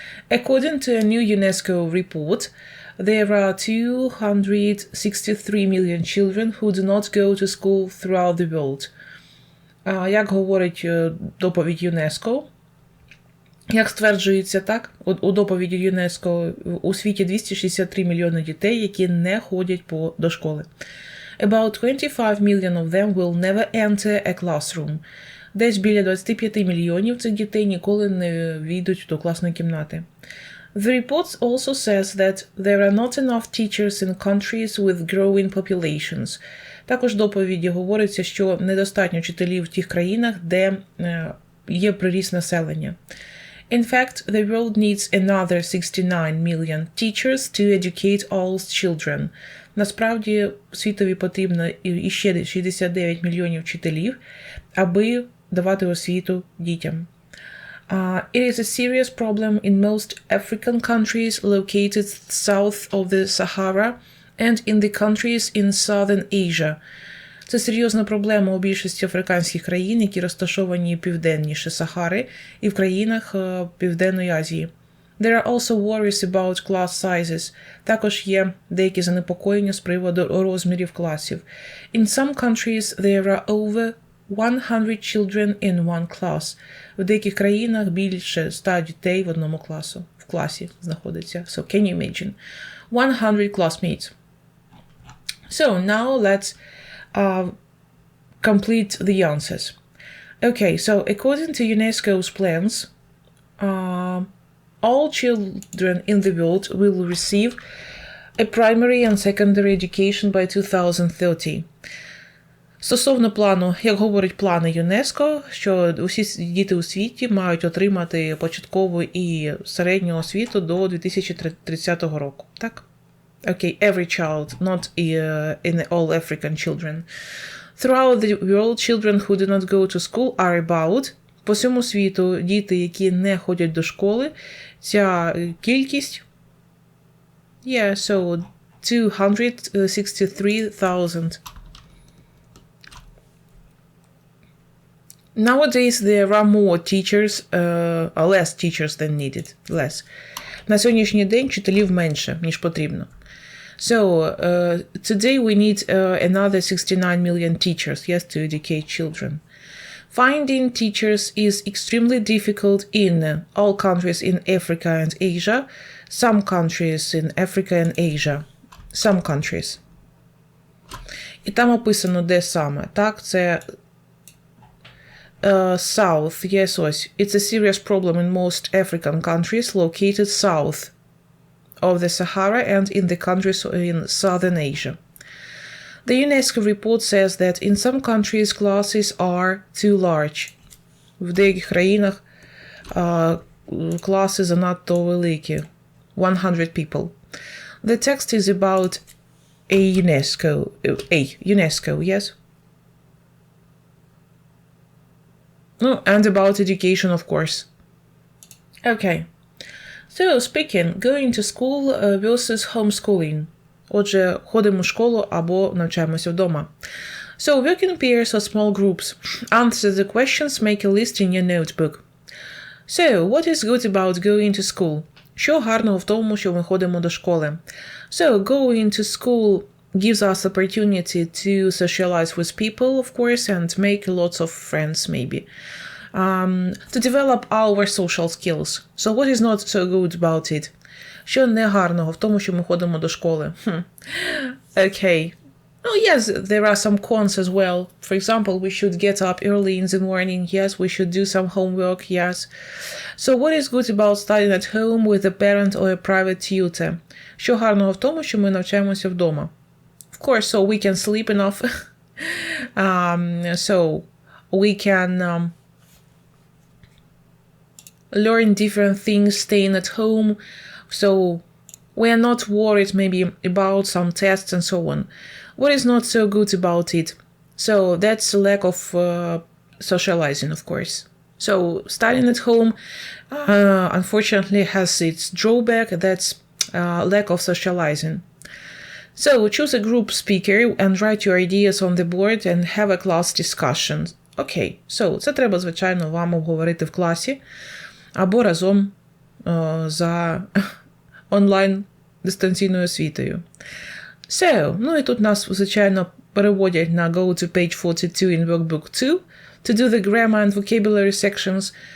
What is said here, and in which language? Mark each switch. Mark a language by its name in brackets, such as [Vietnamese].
[English] According to a new UNESCO report, there are 263 million children who do not go to school throughout the world. [Ukrainian] Як говорить доповідь ЮНЕСКО, як стверджується у доповіді ЮНЕСКО, у світі 263 мільйони дітей, які не ходять до школи. [English] About 25 million of them will never enter a classroom. [Ukrainian] Десь біля 25 мільйонів цих дітей ніколи не війдуть до класної кімнати. [English] The report also says that there are not enough teachers in countries with growing populations. [Ukrainian] Також в доповіді говориться, що недостатньо вчителів в тих країнах, де є приріст населення. [English] In fact, the world needs another 69 million teachers to educate all children. [Ukrainian] Насправді, світові потрібно іще 69 мільйонів вчителів, аби давати освіту дітям. [English] It is a serious problem in most African countries located south of the Sahara and in the countries in Southern Asia. [Ukrainian] Це серйозна проблема у більшості африканських країн, які розташовані південніше Сахари, і в країнах Південної Азії. [English] There are also worries about class sizes. [Ukrainian] Також є деякі занепокоєння з приводу розмірів класів. [English] In some countries there are over 100 children in one class. [Ukrainian] В деяких країнах більше 100 дітей в одному класу. В класі знаходиться. [English] So can you imagine? 100 classmates. So now let's complete the answers. Okay, so according to UNESCO's plans, all children in the world will receive a primary and secondary education by 2030. [Ukrainian] Стосовно плану, як говорять плани ЮНЕСКО, що усі діти у світі мають отримати початкову і середню освіту до 2030 року. Так? [English] Okay, every child, not in all African children. Throughout the world, children who do not go to school are about. [Ukrainian] По всьому світу діти, які не ходять до школи, ця кількість, so 263,000. [English] Nowadays there are more teachers, less teachers than needed. Less. [Ukrainian] На сьогоднішній день вчителів менше, ніж потрібно. [English] So, today we need another 69 million teachers, yes, to educate children. Finding teachers is extremely difficult in all countries in Africa and Asia, some countries in Africa and Asia, some countries. [Ukrainian] І там описано, де саме. Так, це [English] south, yes, [Ukrainian] ось. [English] It's a serious problem in most African countries located south of the Sahara and in the countries in Southern Asia. The UNESCO report says that in some countries classes are too large. [Ukrainian] В деяких країнах класи занадто великі. [English] 100 people. The text is about UNESCO, yes? No, and about education, of course. Okay. So, speaking, going to school versus homeschooling. [Ukrainian] Отже, ходимо в школу або навчаємося вдома. [English] So, work in pairs or small groups. Answer the questions, make a list in your notebook. So, what is good about going to school? [Ukrainian] Що гарного в тому, що ми ходимо до школи? [English] So, going to school gives us opportunity to socialize with people, of course, and make lots of friends, maybe. To develop our social skills. So, what is not so good about it? [Ukrainian] Що не гарного в тому, що ми ходимо до школи? [English] Okay. Oh, yes, there are some cons as well. For example, we should get up early in the morning. Yes, we should do some homework. Yes. So, what is good about studying at home with a parent or a private tutor? Що гарного в тому, що ми навчаємося вдома? Of course, so we can sleep enough. So, we can learn different things staying at home. So, we are not worried maybe about some tests and so on. What is not so good about it? So, that's a lack of socializing, of course. So, studying at home, unfortunately, has its drawback. That's lack of socializing. So, choose a group speaker and write your ideas on the board and have a class discussion. [Ukrainian] Okay, so, це треба, звичайно, вам обговорити в класі або разом за онлайн дистанційною освітою. [English] So, [Ukrainian] ну і тут нас, звичайно, переводять на [English] go to page 42 in workbook 2 to do the grammar and vocabulary sections.